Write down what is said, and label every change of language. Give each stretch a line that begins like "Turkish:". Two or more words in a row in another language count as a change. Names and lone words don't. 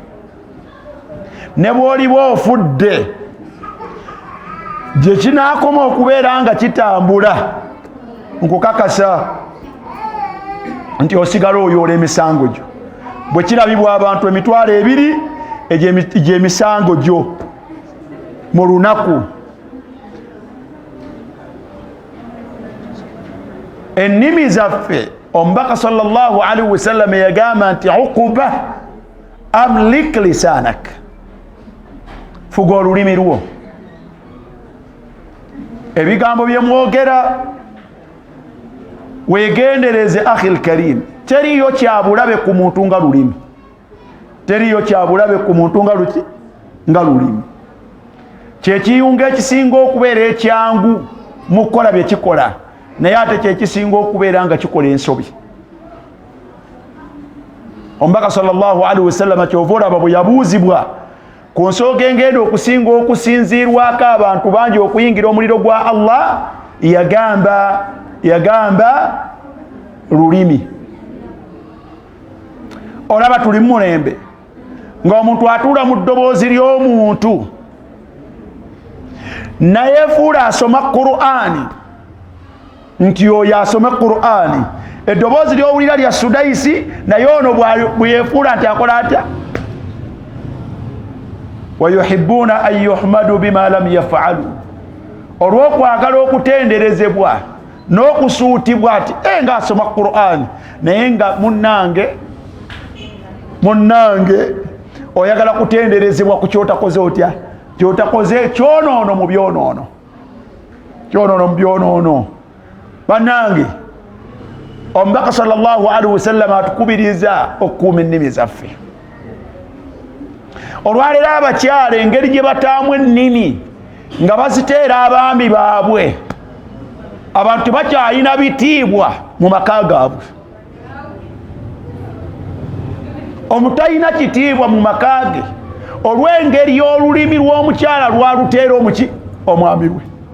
Ganda: Ne bw'oliba ofudde gye kinaakoma okubeera nga kitambula, nkukakasa nti osigala oyoola emisango gyo. Bwe kirabibwa abantu emitwalo 2 egy'emisango gyo mu lunaku. Ennimi zaffe omubaka
Arabic: صلى الله عليه وسلم
Ganda: yagamba nti Uqba
Arabic: أملك لسانك,
Ganda: fuga olulimi lwo. Ebigambo bye mwogera weegendereze
Arabic: أخي الكريم.
Ganda: Teriyo kyabulabe ku muntu nga lulimi, teriyo kyabulabe ku muntu nga lulimi. Kyekiyunga ekisinga okubeera ekyangu mu kukola bye kikola, naye ate kyekisinga okubeera nga kikola ensobi. Omubaka
Arabic: صلى الله عليه وسلم
Ganda: kyova olaba bwe yabuuzibwa ku nsooga engenda okusinga okusinziirwako abantu bangi okuyingira omuliro gwa Allah, yagamba lulimi. Olaba tuli mu mulembe ng'omuntu atuula mu ddoboozi ly'omuntu nayeefuula asoma Qur'ani nti oyo asome Qur'ani, eddoboozi ly'owulira lya Sudaisi, naye ono bweyeefuula nti akola atya?
Arabic: ويحبون أن يحمدوا بما لم يفعلوا,
Ganda: olw'okwagala okutenderezebwa n'okusuutibwa ati nga asoma Qur'ani, naye nga munnange oyagala kutenderezebwa ku kyotakoze otya? Kyotakoze kyonoono mu byonoono, kyonoono mu byonoono. Bannange, omubaka
Arabic: صلى الله عليه وسلم
Ganda: atukubiriza okukuuma ennimi zaffe. Olwaleero abakyala engeri gye bataamu ennimi nga baziteera abaami baabwe, abantu tebakyalina bitiibwa mu maka gaabwe. Omutalina kitiibwa mu maka ge olw'engeri y'olulimi lw'omukyala lwaluteera omwami we.